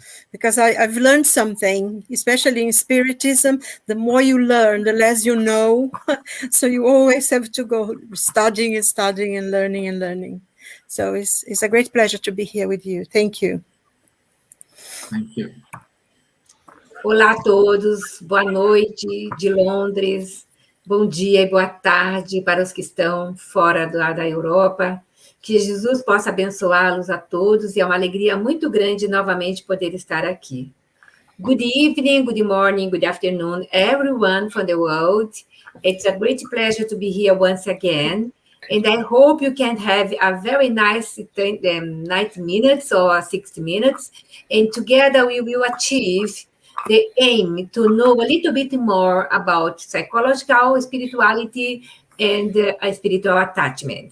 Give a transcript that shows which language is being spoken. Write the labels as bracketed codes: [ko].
[en] Because I've learned something, especially in Spiritism. The more you learn, the less you know. So you always have to go studying and learning. So it's a great pleasure to be here with you. Thank you. Thank you. [pt] Olá a todos, boa noite de Londres, bom dia e boa tarde para os que estão fora da Europa. Que Jesus possa abençoá-los a todos e é uma alegria muito grande novamente poder estar aqui. [en] Good evening, good morning, good afternoon, everyone from the world. It's a great pleasure to be here once again. And I hope you can have a very nice 90 minutes or 60 minutes. And together we will achieve the aim to know a little bit more about psychological spirituality and a spiritual attachment.